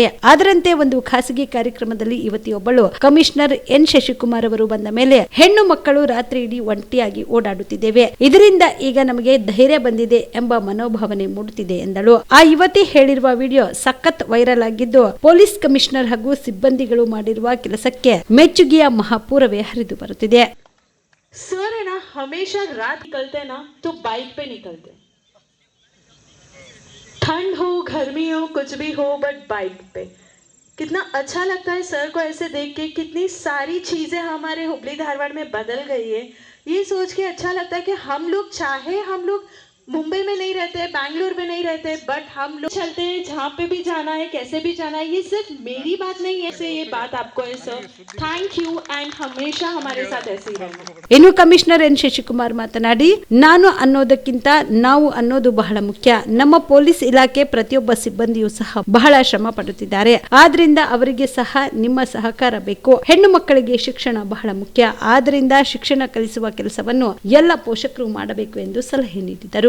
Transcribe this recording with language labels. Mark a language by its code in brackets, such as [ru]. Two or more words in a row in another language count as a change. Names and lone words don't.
[kn] ಅದರಂತೆ ಒಂದು ಖಾಸಗಿ ಕಾರ್ಯಕ್ರಮದಲ್ಲಿ ಯುವತಿಯೊಬ್ಬಳು ಕಮಿಷನರ್ ಎನ್ ಶಶಿಕುಮಾರ್ ಅವರು ಬಂದ ಮೇಲೆ ಹೆಣ್ಣು ಮಕ್ಕಳು ರಾತ್ರಿ ಇಡೀ ಒಂಟಿಯಾಗಿ ಓಡಾಡುತ್ತಿದ್ದೇವೆ, ಇದರಿಂದ ಈಗ ನಮಗೆ ಧೈರ್ಯ ಬಂದಿದೆ ಎಂಬ ಮನೋಭಾವನೆ ಮೂಡುತ್ತಿದೆ ಎಂದಳು. ಆ ಯುವತಿ ಹೇಳಿರುವ ವಿಡಿಯೋ ಸಖತ್ ವೈರಲ್ ಆಗಿದ್ದು ಪೊಲೀಸ್ ಕಮಿಷನರ್ ಹಾಗೂ ಸಿಬ್ಬಂದಿಗಳು ಮಾಡಿರುವ ಕೆಲಸಕ್ಕೆ ಮೆಚ್ಚುಗೆಯ ಮಹಾಪೂರವೇ ಹರಿದು ಬರುತ್ತಿದೆ. [hi] सर है ना, हमेशा रात निकलते ना तो बाइक पे निकलते, ठंड हो गर्मी हो कुछ भी हो, बट बाइक पे कितना अच्छा लगता है सर को ऐसे देख के. कितनी सारी चीजें हमारे हुबली धारवाड़ में बदल गई है, ये सोच के अच्छा लगता है कि हम लोग चाहे हम लोग मुंबई में नहीं रहते, बैंगलोर में नहीं रहते, बट हम लोग चलते हैं जहाँ पे भी जाना है, कैसे भी जाना है. ये सिर्फ मेरी बात नहीं है, ये बात आपको है सर. [en] thank you and [hi] हमेशा हमारे साथ ऐसे ही रहना. [kn] ಇನ್ನು ಕಮಿಷನರ್ ಎನ್ ಶಶಿಕುಮಾರ್ ಮಾತನಾಡಿ, ನಾನು ಅನ್ನೋದಕ್ಕಿಂತ ನಾವು ಅನ್ನೋದು ಬಹಳ ಮುಖ್ಯ. ನಮ್ಮ ಪೊಲೀಸ್ ಇಲಾಖೆ ಪ್ರತಿಯೊಬ್ಬ ಸಿಬ್ಬಂದಿಯೂ ಸಹ ಬಹಳ ಶ್ರಮ ಪಡುತ್ತಿದ್ದಾರೆ. ಆದ್ರಿಂದ ಅವರಿಗೆ ಸಹ ನಿಮ್ಮ ಸಹಕಾರ ಬೇಕು. ಹೆಣ್ಣು ಮಕ್ಕಳಿಗೆ ಶಿಕ್ಷಣ ಬಹಳ ಮುಖ್ಯ. ಆದ್ರಿಂದ ಶಿಕ್ಷಣ ಕಲಿಸುವ ಕೆಲಸವನ್ನು ಎಲ್ಲ ಪೋಷಕರು ಮಾಡಬೇಕು ಎಂದು ಸಲಹೆ ನೀಡಿದರು.